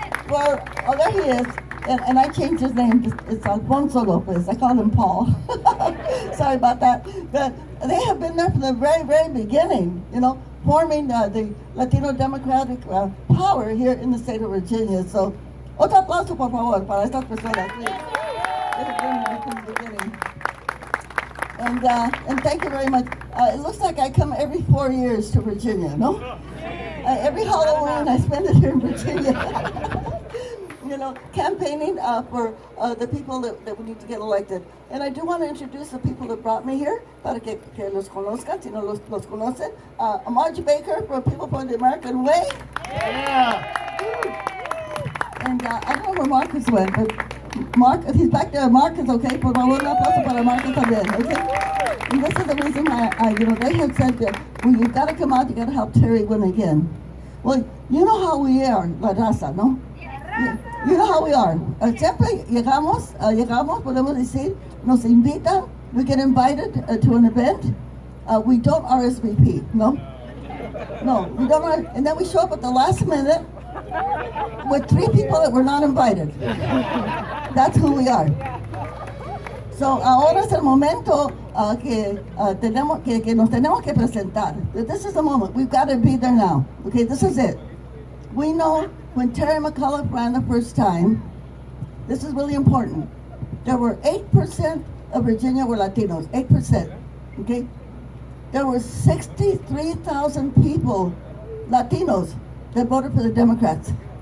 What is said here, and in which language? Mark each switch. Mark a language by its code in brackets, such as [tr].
[en] Well, oh, there he is. And I changed his name. It's Alfonso Lopez. I call him Paul. Sorry about that. But they have been there from the very, very beginning, you know, forming the Latino Democratic power here in the state of Virginia. [es] So, otro aplauso, por favor, para estas personas. [en] Please. They have been there from the beginning. And thank you very much. It looks like I come every 4 years to Virginia, no? Every Halloween I spend it here in Virginia. You know, campaigning for the people that we need to get elected. And I do want to introduce the people that brought me here, [es] para que los conozcan, si no los conocen. [en] Marge Baker from People for the American Way. Yeah. And I don't know where Marcus went, but Mark, if he's back there, Marcus, okay? [es] Por favor, un aplauso para Marcus también, okay? [en] And this is the reason why you know, they have said that, well, you've got to come out, you've got to help Terry win again. Well, you know how we are, [es] la raza, ¿no? [en] You know how we are. [es] Siempre llegamos, podemos decir, nos invitan, [en] we get invited to an event, we don't RSVP, no? No, we don't, and then we show up at the last minute with 3 people that were not invited. That's who we are. [es] So ahora es el momento que nos tenemos que presentar. [en] This is the moment. We've got to be there now. Okay, this is it. We know when Terry McAuliffe ran the first time, this is really important. There were 8% of Virginia were Latinos, 8%, okay? There were 63,000 people, Latinos, that voted for the Democrats.